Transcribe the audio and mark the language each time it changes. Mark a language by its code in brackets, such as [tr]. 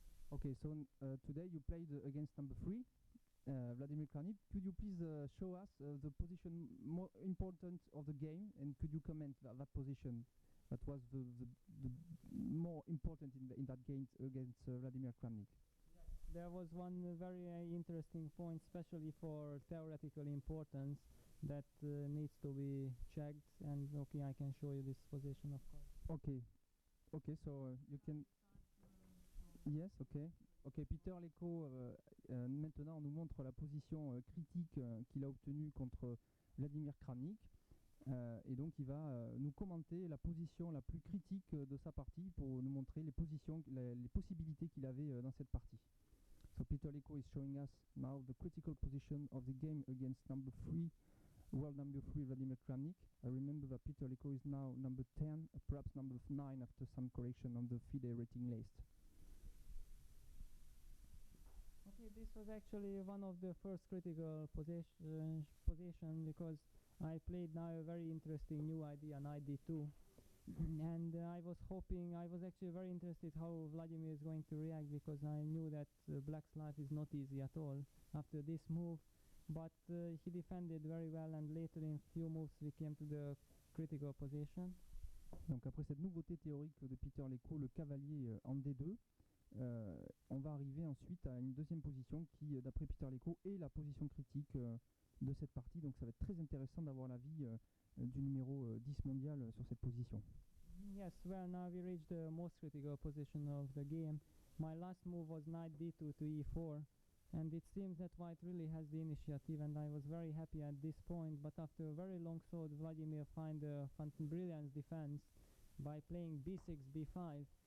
[en] Okay, so today you played against number 3. Vladimir Kramnik, could you please show us the position more important of the game, and could you comment that position that was the more important in that game against Vladimir Kramnik? There was one very interesting point, especially for theoretical importance, that needs to be checked, and okay, I can show you this position, of course. Okay, so you can... Yes, okay. [fr] Ok, Peter Leko maintenant nous montre la position critique qu'il a obtenue contre Vladimir Kramnik, et donc il va nous commenter la position la plus critique de sa partie pour nous montrer les possibilités qu'il avait dans cette partie. [en] So Peter Leko is showing us now the critical position of the game against number 3, world number 3 Vladimir Kramnik. I remember that Peter Leko is now number 10, perhaps number 9 after some correction on the FIDE rating list. Okay, this was actually one of the first critical position because I played now a very interesting new idea, knight d2, and I was actually very interested how Vladimir is going to react, because I knew that black's life is not easy at all after this move, but he defended very well, and later in few moves we came to the critical position. [fr] Donc après cette nouveauté théorique de Peter Leko, le cavalier en d2, on va arriver ensuite à une deuxième position qui, d'après Peter Leko, est la position critique de cette partie. Donc ça va être très intéressant d'avoir l'avis du numéro 10 mondial sur cette position. [en] Yes, well, now we reached the most critical position of the game. My last move was knight d2 to e4, and it seems that white really has the initiative, and I was very happy at this point, but after a very long thought, Vladimir found a brilliant defense by playing b6, b5,